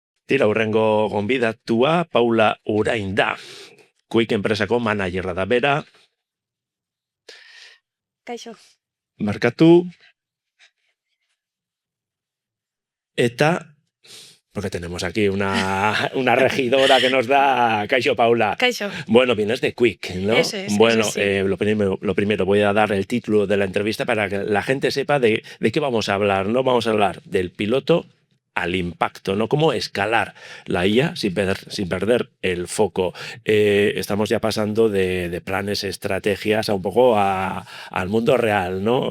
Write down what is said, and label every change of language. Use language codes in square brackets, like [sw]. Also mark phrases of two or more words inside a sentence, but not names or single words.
[eu] Tira hurrengo gonbidatua Paula Urain da. Quick enpresako managerra da bera. Kaixo. Markatu. Eta, [es] porque tenemos aquí una regidora que nos da... Kaixo, Paula. [eu] Kaixo. [es] Bueno, vienes de Quick, ¿no? Eso es, bueno, eso sí. lo primero, voy a dar el título de la entrevista para que la gente sepa de qué vamos a hablar. No vamos a hablar del piloto al impacto, ¿no? Cómo escalar la IA sin perder el foco. Estamos ya pasando de planes, estrategias a un poco al mundo real, ¿no?